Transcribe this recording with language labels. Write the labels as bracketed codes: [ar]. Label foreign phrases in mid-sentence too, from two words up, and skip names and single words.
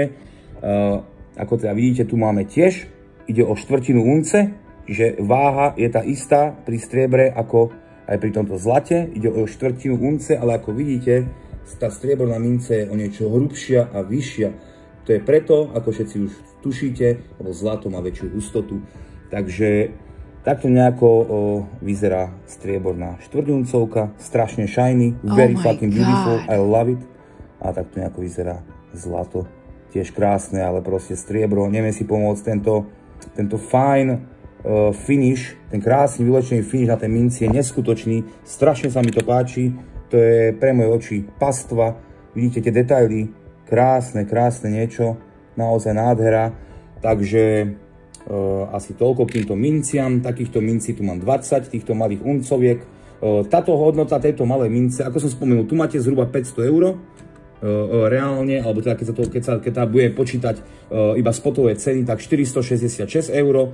[sk] Ako teda vidíte, tu máme tiež, ide o štvrtinu unce, že váha je tá istá pri striebre ako aj pri tomto zlate, ide o štvrtinu unce, ale ako vidíte, tá strieborná mince je o niečo hrubšia a vyššia. To je preto, ako všetci už tušíte, lebo zlato má väčšiu hustotu. Takže takto nejako vyzerá strieborná štvrťuncovka, strašne shiny, [en] very fucking beautiful, I love it. [sk] A takto nejako vyzerá zlato, tiež krásne, ale proste striebro, neviem si pomôcť, tento [en] fine finish, [sk] ten krásny vylečený finish na tej minci je neskutočný, strašne sa mi to páči, to je pre moje oči pastva, vidíte tie detaily, krásne niečo, naozaj nádhera, takže asi toľko k týmto minciam. Takýchto mincí tu mám 20, týchto malých uncoviek. Táto hodnota tejto malej mince, ako som spomenul, tu máte zhruba 500 eur reálne, alebo teda keď tá budem počítať iba spotové ceny, tak 466 eur.